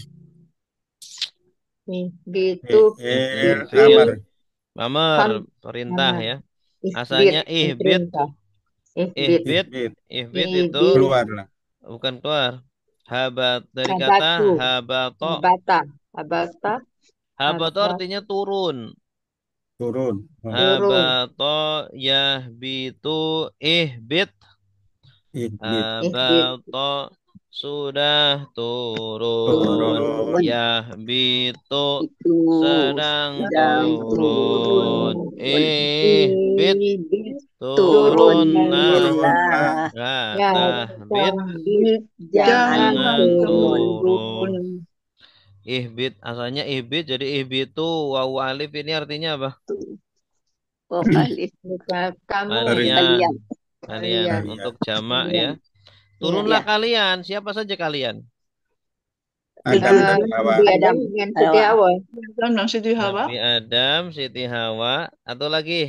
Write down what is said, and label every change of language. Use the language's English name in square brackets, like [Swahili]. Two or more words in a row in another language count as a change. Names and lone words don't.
[Indonesian] Ihbitu. Amar, perintah ya. Asalnya ihbit. Ihbit itu keluarlah. Bukan keluar. Habat dari kata habato. Habato artinya turun. [Arabic] هبط يهبط اهبط. [Indonesian] Habato sudah turun. Yahbitu sedang turun. Ihbit turunlah. Yahbit jangan turun. Ihbit asalnya ihbit jadi ihbitu wawu alif ini artinya apa? Alif. Kalian untuk jamak ya. Turunlah kalian. Siapa saja kalian? Adam dan Hawa. Nabi Adam, Siti Hawa, atau lagi?